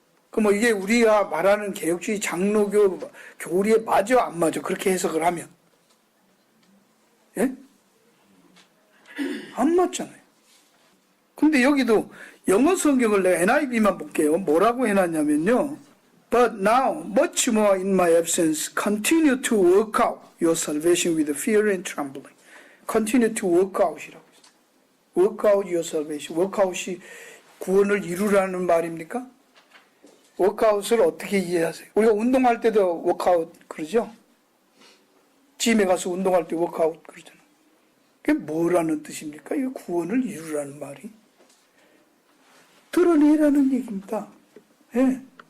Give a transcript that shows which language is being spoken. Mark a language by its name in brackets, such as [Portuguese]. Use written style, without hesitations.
[Korean] 그럼 이게 우리가 말하는 개혁주의 장로교 교리에 맞아 안 맞아? 그렇게 해석을 하면 예? 안 맞잖아요. 근데 여기도 영어 성경을 내가 NIV만 볼게요. 뭐라고 해놨냐면요. [English] But now, much more in my absence, continue to work out your salvation with fear and trembling. Continue to work out [Korean] 이라고 했어요. [English] Work out your salvation. [Korean] work out이 구원을 이루라는 말입니까? 워크아웃을 어떻게 이해하세요? 우리가 운동할 때도 워크아웃 그러죠? 짐에 가서 운동할 때 워크아웃 그러잖아요. 그게 뭐라는 뜻입니까? 이 구원을 이루라는 말이. 드러내라는 얘기입니다. 예.